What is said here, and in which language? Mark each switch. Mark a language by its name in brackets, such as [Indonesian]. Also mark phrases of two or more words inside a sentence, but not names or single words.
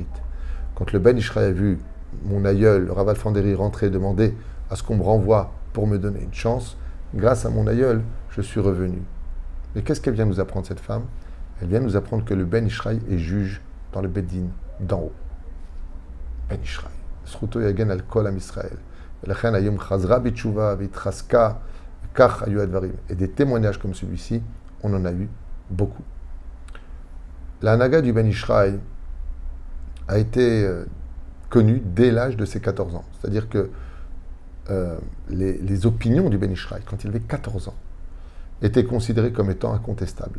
[French] Quand le Ben Ishraï a vu mon aïeul, le Rav Alfanderi, rentrer et demander à ce qu'on me renvoie pour me donner une chance, grâce à mon aïeul, je suis revenu. Mais qu'est-ce qu'elle vient nous apprendre, cette femme? Elle vient nous apprendre que le Ben Ishraï est juge dans le Beddin d'en haut. Ben Ishraï. [Hebrew] זכותו יגן על כל עם ישראל. [French] Et des témoignages comme celui-ci, on en a eu beaucoup. La Hanaga du Ben Ishraï a été connue dès l'âge de ses 14 ans. C'est-à-dire que les opinions du Ben Ishraï, quand il avait 14 ans, étaient considérées comme étant incontestables.